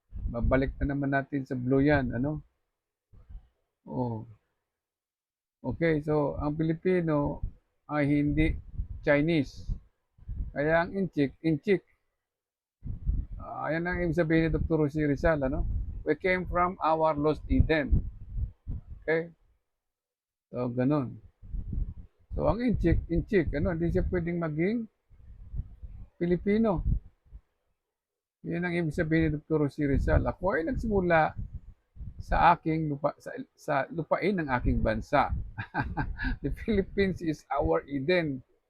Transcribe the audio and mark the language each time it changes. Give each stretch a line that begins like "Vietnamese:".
Filipino: Babalik na naman natin sa blue yan, ano? Oh. Okay, so ang Pilipino ay hindi Chinese. Kaya ang inchik, inchik. Ayan ang ibig sabihin ni Dr. Jose Rizal, ano?
English: We came from our lost Eden.
Filipino: Okay? So, ganun. So, ang inchik, inchik, ano? Hindi siya pwedeng maging Pilipino. Yan ang ibig sabihin ni Dr. Jose Rizal. Ako ay nagsimula sa aking lupa, sa lupain ng aking bansa.
English: The Philippines is our Eden.